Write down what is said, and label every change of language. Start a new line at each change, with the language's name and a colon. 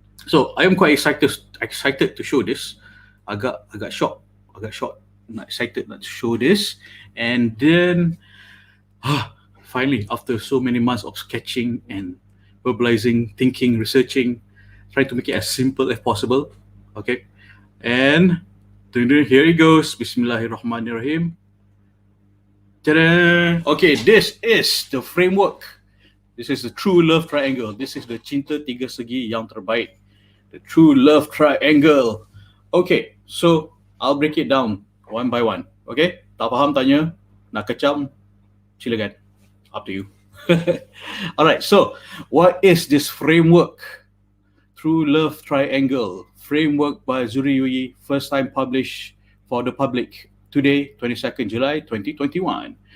English: So I am quite excited to show this.
Malay: Agak
English: shocked, not excited to show this, and then finally, after so many months of sketching and verbalizing, thinking, researching, trying to make it as simple as possible. Okay, and here it goes. Bismillahirrahmanirrahim. Ta-da! Okay, this is the framework. This is the true love triangle. This is the
Malay: cinta tiga segi yang terbaik.
English: The true love triangle. Okay, so I'll break it down one by one. Okay,
Malay: tak faham tanya, nak kecam, silakan.
English: Up to you. Alright, so what is this framework? True Love Triangle framework by Zuhri, first time published for the public today, 22nd July 2021.